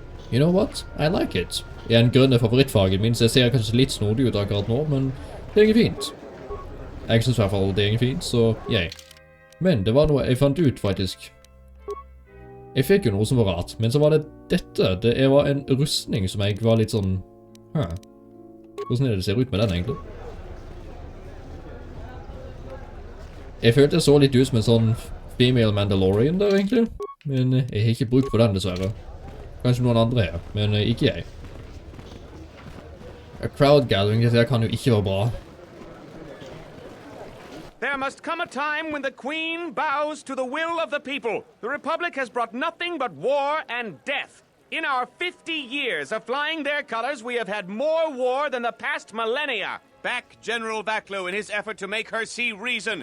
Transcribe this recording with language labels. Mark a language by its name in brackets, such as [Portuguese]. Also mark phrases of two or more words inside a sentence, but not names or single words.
[English] You know what? I like it. [Norwegian] En grønne favorittfargen min, så jeg ser kanskje litt snodig ut akkurat nå, men det er fint. Jeg synes I hvert fall det er fint, så yay. Men det var noe jeg fant ut faktisk. Jeg fikk jo noe som var rart, men så var det dette. Det var en rustning som jeg var litt sånn... Hvordan er det ser ut med den egentlig? Jeg følte jeg så litt ut som en sånn female Mandalorian der egentlig. Men jeg har ikke bruk på den dessverre. Kanskje noen andre her, men ikke jeg. [English] A crowd gathering, [Norwegian] dette kan jo ikke være bra. [English] There must come a time when the Queen bows to the will of the people. The Republic has brought nothing but war and death. In our 50 years of flying their colors, we have had more war than the past millennia. Back General Vaklu in his effort to make her see reason.